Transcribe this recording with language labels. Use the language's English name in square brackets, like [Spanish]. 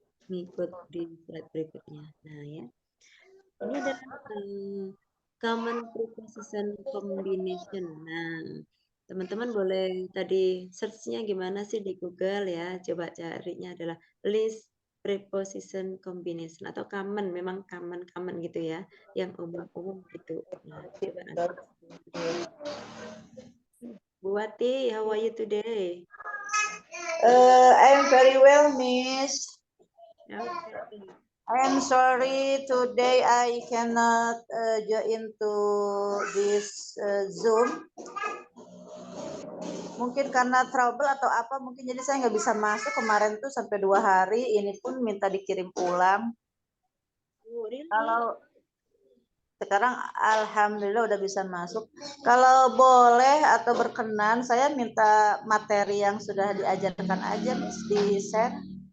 [Indonesian] Ngikut di slide berikutnya. Nah ya. Ini adalah common preposition combination. Nah, teman-teman boleh tadi search-nya gimana sih di Google ya. Coba carinya adalah list preposition combination atau common, memang common gitu ya, yang umum-umum gitu. Nah, coba nanti. [English] Bu Wati, how are you today? I'm very well, Miss. Okay. I'm sorry today I cannot join to this Zoom. [Indonesian] Mungkin karena trouble atau apa, mungkin jadi saya nggak bisa masuk kemarin tuh sampai 2 hari. Ini pun minta dikirim pulang. [English] Oh, really? [Indonesian] Kalau sekarang alhamdulillah udah bisa masuk. Kalau boleh atau berkenan, saya minta materi yang sudah diajarkan aja, Miss, di share.